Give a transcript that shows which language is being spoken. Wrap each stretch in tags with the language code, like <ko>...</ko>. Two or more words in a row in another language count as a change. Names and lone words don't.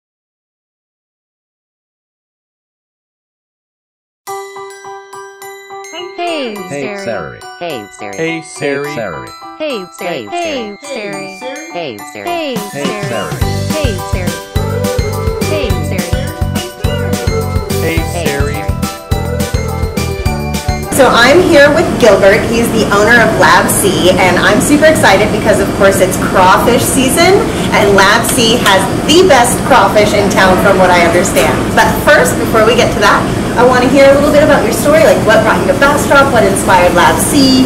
<en>Hey Hey, Hey, Sarie. Sarie. Hey, Sarie. Hey, Sarie. Hey, Sarie. Hey, Sarie. Hey, Sarie. Hey, Sarie. Hey, Sarie. Hey, Sarie. Hey, Sarie. So I'm here with Gilbert. He's the owner of Lab C, and I'm super excited because, of course, it's crawfish season, and Lab C has the best crawfish in town from what I understand. But first, before we get to that, I want to hear a little bit about your story, like what brought you to Bastrop, what inspired Lab C.</en>